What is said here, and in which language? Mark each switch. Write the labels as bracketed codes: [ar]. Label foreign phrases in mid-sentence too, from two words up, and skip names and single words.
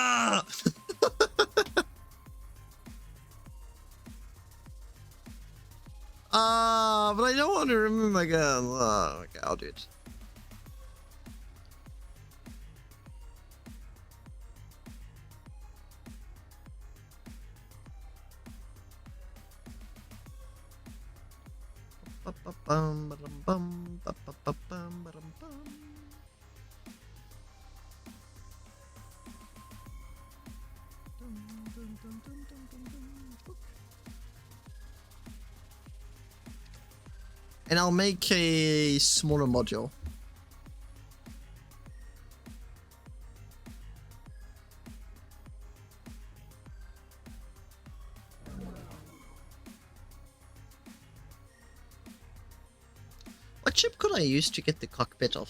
[en] But I don't want to remove my gun. Okay, I'll do it. Ba-ba-bum, ba-dum-bum, ba-ba-ba-bum, ba-dum-bum. Dum, dum, dum, dum, dum, dum, dum. And I'll make a smaller module. What chip could I use to get the cockpit off?